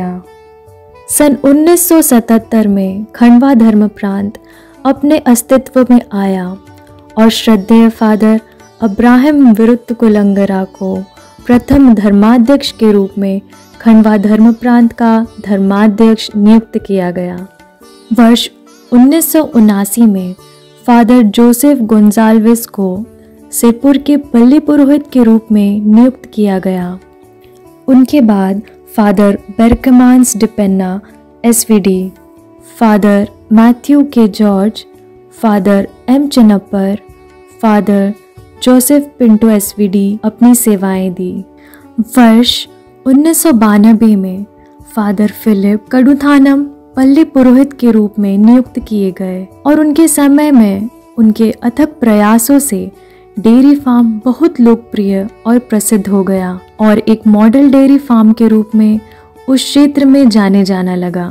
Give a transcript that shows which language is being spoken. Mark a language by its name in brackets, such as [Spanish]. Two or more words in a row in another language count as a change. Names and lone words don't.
[Hindi] सन 1977 में खंडवा धर्म प्रांत अपने अस्तित्व में आया और श्रद्धेय फादर अब्राहम विरुत्त कुलंगरा को प्रथम धर्माध्यक्ष के रूप में खंडवा धर्म प्रांत का धर्माध्यक्ष नियुक्त किया गया। वर्ष 1979 में फादर जोसेफ गोंजाल्विस को सिरपुर के पल्ली पुरोहित के रूप में नियुक्त किया गया। उनके बाद फादर बेरकमांस डिपेन्ना एसवीडी, फादर मैथ्यू के जॉर्ज, फादर एम चन्नप्पर, फादर जोसेफ पिंटो एसवीडी अपनी सेवाएं दी। वर्ष 1992 में फादर फिलिप कड़ुथानम पल्ली पुरोहित के रूप में नियुक्त किए गए और उनके समय में उनके अथक प्रयासों से डेयरी फार्म बहुत लोकप्रिय और प्रसिद्ध हो गया और एक मॉडल डेयरी फार्म के रूप में उस क्षेत्र में जाने जाना लगा।